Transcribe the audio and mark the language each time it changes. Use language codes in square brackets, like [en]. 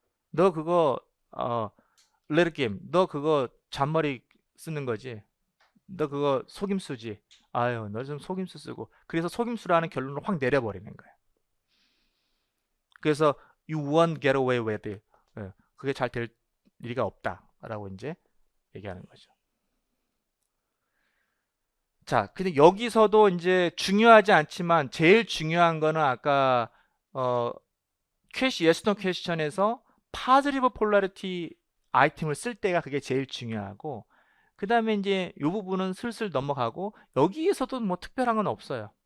[ko] 너 그거 little game, 너 그거 잔머리 쓰는 거지? 너 그거 속임수지? 아유, 너 좀 속임수 쓰고. 그래서 속임수라는 결론을 확 내려버리는 거예요. 그래서 [en] you won't get away with it. [ko] 그게 잘 될 리가 없다라고 이제 얘기하는 거죠. 자, 근데 여기서도 이제 중요하지 않지만 제일 중요한 거는 아까 yes, no question에서 positive polarity 아이템을 쓸 때가 그게 제일 중요하고, 그 다음에 이제 이 부분은 슬슬 넘어가고, 여기에서도 뭐 특별한 건 없어요.